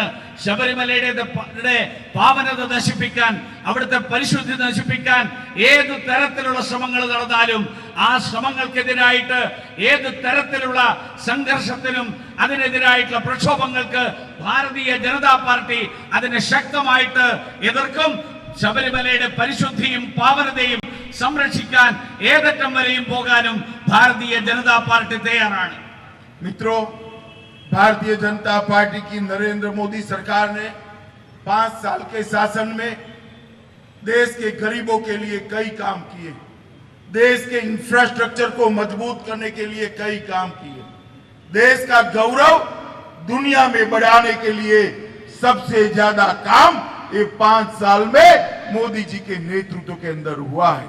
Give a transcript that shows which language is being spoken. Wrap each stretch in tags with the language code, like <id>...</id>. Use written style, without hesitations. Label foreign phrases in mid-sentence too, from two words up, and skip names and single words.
<ml>ശബരിമലയുടെ പാവനത നശിപ്പിക്കാൻ, അവിടുത്തെ പരിശുദ്ധി നശിപ്പിക്കാൻ ഏത് തരത്തിലുള്ള ശ്രമങ്ങൾ നടന്നാലും ആ ശ്രമങ്ങൾക്കെതിരായിട്ട് ഏത് തരത്തിലുള്ള സംഘർഷത്തിനും അതിനെതിരായിട്ടുള്ള പ്രക്ഷോഭങ്ങൾക്ക് ഭാരതീയ ജനതാ പാർട്ടി അതിനെ ശക്തമായിട്ട് എതിർക്കും. ശബരിമലയുടെ പരിശുദ്ധിയും പാവനതയും സംരക്ഷിക്കാൻ ഏതറ്റം വരെയും പോകാനും ഭാരതീയ ജനതാ പാർട്ടി തയ്യാറാണ്.</ml> <hi>मित्रों, भारतीय जनता पार्टी की नरेंद्र मोदी सरकार ने 5 साल के शासन में देश के गरीबों के लिए कई काम किए, देश के इंफ्रास्ट्रक्चर को मजबूत करने के लिए कई काम किए, देश का गौरव दुनिया में बढ़ाने के लिए सबसे ज्यादा काम ये 5 साल में मोदी जी के नेतृत्व के अंदर हुआ है.</hi>